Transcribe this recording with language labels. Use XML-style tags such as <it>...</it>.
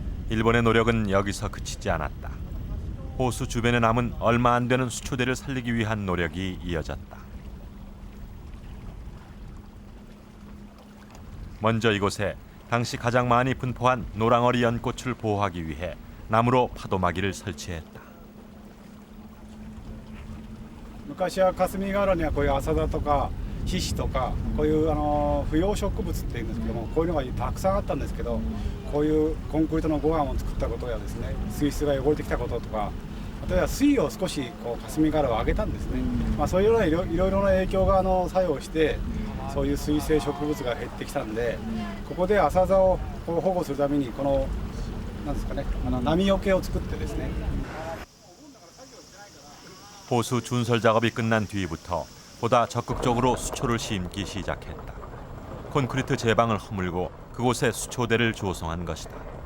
<ko>일본의 노력은 여기서 그치지 않았다. 호수 주변에 남은 얼마 안 되는 수초대를 살리기 위한 노력이 이어졌다. 먼저 이곳에 당시 가장 많이 분포한 노랑어리 연꽃을 보호하기 위해 나무로 파도막이를 설치했다.</ko> <ja>昔は霞ヶ浦にはこういうアサダとかヒシとかこういう不養植物っていうんですけどもこういうのがたくさんあったんですけどこういうコンクリートの護岸を作ったことやですね水質が汚れてきたこととか例えば水位を少しこう霞ヶ浦を上げたんですね、そういうようないろいろな影響が作用してそういう水生植物が減ってきたんでここでアサダを保護するためにこのなんですかね波よけを作ってですね</ja> <ko>호수 준설 작업이 끝난 뒤부터 보다 적극적으로 수초를 심기 시작했다. 콘크리트 제방을 허물고 그곳에 수초대를 조성한 것이다.</ko>